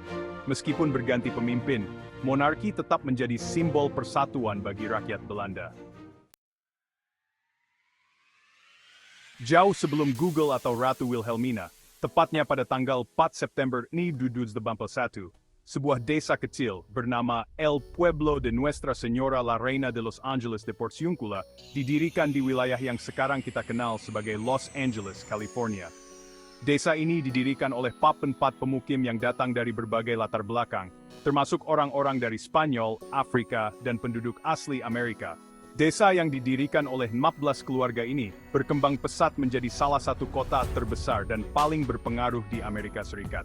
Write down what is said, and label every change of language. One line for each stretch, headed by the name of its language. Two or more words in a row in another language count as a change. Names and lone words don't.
Indonesian: Meskipun berganti pemimpin, monarki tetap menjadi simbol persatuan bagi rakyat Belanda. Jauh sebelum Google atau Ratu Wilhelmina, tepatnya pada tanggal 4 September 1921, sebuah desa kecil bernama El Pueblo de Nuestra Señora la Reina de Los Angeles de Porciúncula didirikan di wilayah yang sekarang kita kenal sebagai Los Angeles, California. Desa ini didirikan oleh 44 pemukim yang datang dari berbagai latar belakang, termasuk orang-orang dari Spanyol, Afrika, dan penduduk asli Amerika. Desa yang didirikan oleh 14 keluarga ini berkembang pesat menjadi salah satu kota terbesar dan paling berpengaruh di Amerika Serikat.